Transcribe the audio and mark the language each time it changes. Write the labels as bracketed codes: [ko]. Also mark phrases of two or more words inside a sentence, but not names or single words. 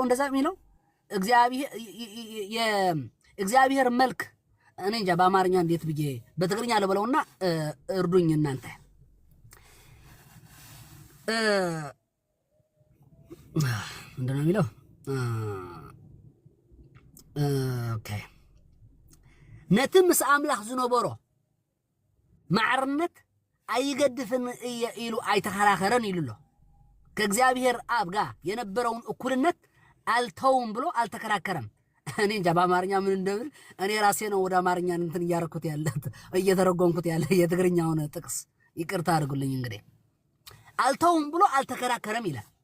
[am] እንደዛ የሚለው እግዚአብሔር መልክ እኔ እንጃ በአማርኛ እንዴት ብዬ በትግርኛ ለበለውና እርዱኝ እናንተ። እንደና የሚለው ኦኬ [ti] ነቲ ምስ አምላኽ ዝነበሮ ማዕርነት አይገድፍን ኢሉ አይተኸራኸረን ይሉሎ። [am] ከእግዚአብሔር አብ ጋር የነበረውን እኩልነት አልተውም ብሎ አልተከራከረም። እኔ እንጃ በአማርኛ ምን እንደብል እኔ ራሴ ነው ወደ አማርኛ እንትን እያረኩት ያለ እየተረጎምኩት ያለ የትግርኛውን ጥቅስ ይቅርታ አድርጉልኝ። እንግዲህ አልተውም ብሎ አልተከራከረም ይላል።